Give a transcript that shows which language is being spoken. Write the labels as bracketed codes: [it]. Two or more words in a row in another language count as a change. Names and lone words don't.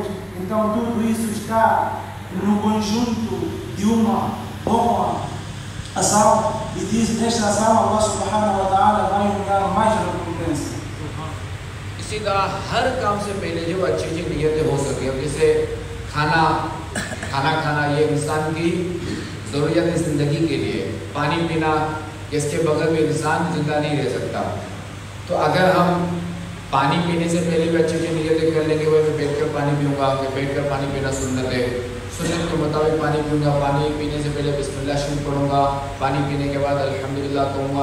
[pt] Então tudo isso está no conjunto de uma boa ação, e diz nesta ação [ar] الله سبحانه وتعالى [pt] vai dar mais recompensa. [hi] इसी तरह हर काम से पहले जो अच्छी नीयतें हो सके, अब जैसे खाना खाना ये इंसान की ज़रूरियात ज़िंदगी के लिए, पानी पीना इसके बगैर भी इंसान जिंदा नहीं रह सकता। तो अगर हम पानी पीने से पहले भी अच्छी नीयतें कर लेंगे, वही मैं बैठ कर पानी पीऊँगा, कि बैठ कर पानी पीना सुन्नत है, सुन्नत के मुताबिक पानी पीऊँगा, पानी पीने से पहले बिस्मिल्लाह शरीफ पढ़ूँगा, पानी पीने के बाद अल्हम्दुलिल्लाह कहूँगा।